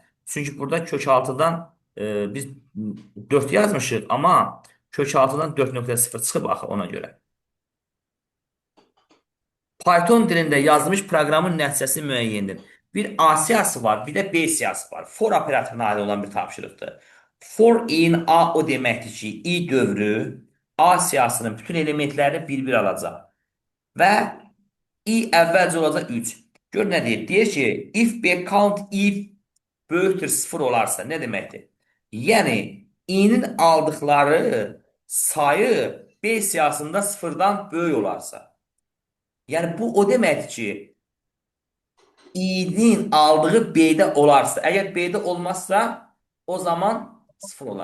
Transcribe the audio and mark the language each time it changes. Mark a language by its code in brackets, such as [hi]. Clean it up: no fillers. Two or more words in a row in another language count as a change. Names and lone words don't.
[az] Çünki burada kök altıdan biz 4 yazmışıq, amma Kök altıdan 4.0 çıxıb axı ona görə. Python dilində yazılmış proqramın nəticəsi müəyyəndir. Bir A siyahısı var, bir də B siyahısı var. For operatoruna aid olan bir tapşırıqdır. [en] For in A [az] o deməkdir ki, i dövrü A siyahısının bütün elementlərini bir-bir alacaq. Və i əvvəlcə olacaq 3. Gör nə deyir? Deyir ki, [en] if b count if [az] böyükdür 0 olarsa nə deməkdir? Yəni i-nin aldıqları sayı B siyahısında 0-dan böyük olarsa. Yəni bu o deməkdir ki, i-nin aldığı B-də olarsa, əgər B-də olmazsa, o zaman 0 olar.